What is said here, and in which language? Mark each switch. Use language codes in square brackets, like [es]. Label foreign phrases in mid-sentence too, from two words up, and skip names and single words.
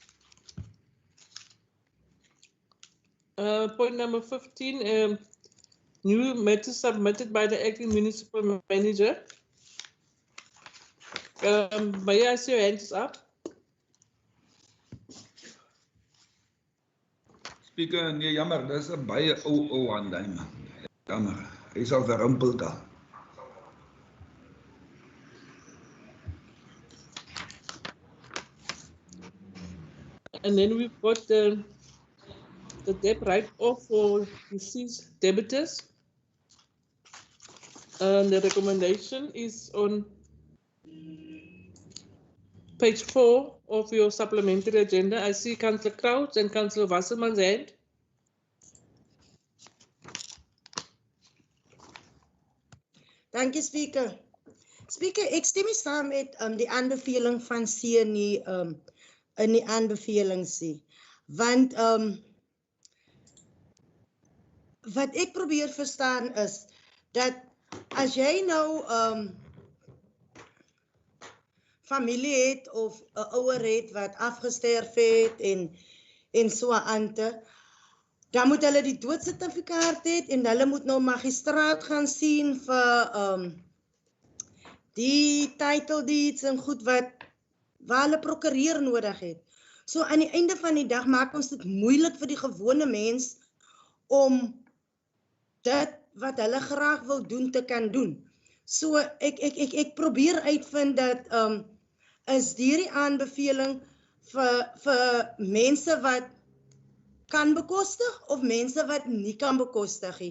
[en] Point number 15. new matters submitted by the acting municipal manager. May I see your hands up? Speaker, [af] nee, jammer, dis 'n baie ou handlei man. Jammer. Hy is al verrumpel daar. [en] And then we've got the debt write-off for deceased debtors. The recommendation is on page 4 of your supplementary agenda. I see Councillor Crouch and Councillor Wasserman's hand. Thank you, Speaker. Speaker, [af] ek stem nie saam met die aanbeveling van C in die aanbevelings nie. Want wat ek probeer verstaan is dat as jy nou familie het of 'n ouer het wat afgesterf het en so aan te, dan moet hulle die doodsertifikaat hê en hulle moet nou magistraat gaan sien vir die [en] title deeds [af] en goed waar hulle prokureur nodig het. So aan die einde van die dag maak ons dit moeilik vir die gewone mens om dit wat hulle graag wil doen te kan doen. So ek probeer uitvind dat is hierdie aanbeveling vir mense wat kan bekostig of mense wat nie kan bekostig nie.